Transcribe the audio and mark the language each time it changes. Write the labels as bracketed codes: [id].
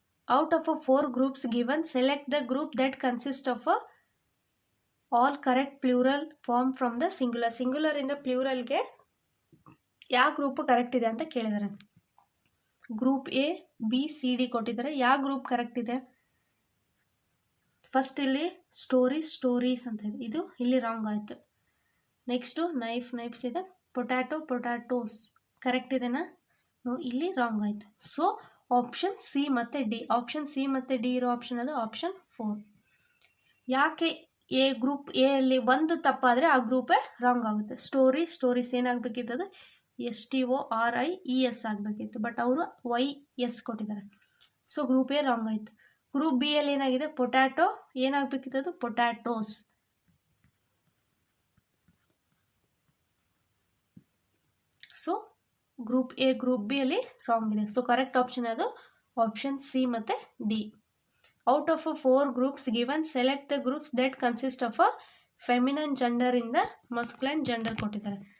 [en] Out of 4 groups given, select the group that consists of all correct plural form from the singular. [kn] Singular ಇಂದ ಪ್ಲೂರಲ್ಗೆ ಯಾವ group correct ಇದೆ ಅಂತ ಕೇಳಿದ್ದಾರೆ. Group A, B, C, D ಕೊಟ್ಟಿದ್ದಾರೆ. ಯಾವ group correct ಇದೆ? First ಇಲ್ಲಿ stories ಅಂತ ಇದೆ, ಇದು ಇಲ್ಲಿ ರಾಂಗ್ ಆಯಿತು. ನೆಕ್ಸ್ಟು ನೈಫ್ಸ್ ಇದೆ. ಪೊಟ್ಯಾಟೋಸ್ ಕರೆಕ್ಟ್ ಇದೆನಾ? ಇಲ್ಲಿ ರಾಂಗ್ ಆಯಿತು. ಸೊ ಆಪ್ಷನ್ ಸಿ ಮತ್ತು ಡಿ. ಆಪ್ಷನ್ ಸಿ ಮತ್ತು ಡಿ ಇರೋ ಆಪ್ಷನ್ ಅದು ಆಪ್ಷನ್ 4. ಯಾಕೆ ಗ್ರೂಪ್ ಎ ಅಲ್ಲಿ ಒಂದು ತಪ್ಪಾದರೆ ಆ ಗ್ರೂಪೇ ರಾಂಗ್ ಆಗುತ್ತೆ. ಸ್ಟೋರೀಸ್ ಏನಾಗಬೇಕಿತ್ತು? ಅದು STORIES ಆಗಬೇಕಿತ್ತು, ಬಟ್ ಅವರು YS ಕೊಟ್ಟಿದ್ದಾರೆ. ಸೊ ಗ್ರೂಪ್ ಎ ರಾಂಗ್ ಆಯಿತು. ಗ್ರೂಪ್ ಬಿ ಅಲ್ಲಿ ಏನಾಗಿದೆ? ಪೊಟ್ಯಾಟೋ ಏನಾಗಬೇಕಿತ್ತು? ಅದು potatoes. So group A group B ಅಲ್ಲಿ ರಾಂಗ್ ಇದೆ. ಸೊ ಕರೆಕ್ಟ್ ಆಪ್ಷನ್ ಅದು ಆಪ್ಷನ್ ಸಿ ಮತ್ತು D. [en] out of 4 groups given, select the groups that consist of a feminine gender in the masculine gender [kn] ಕೊಟ್ಟಿದ್ದಾರೆ.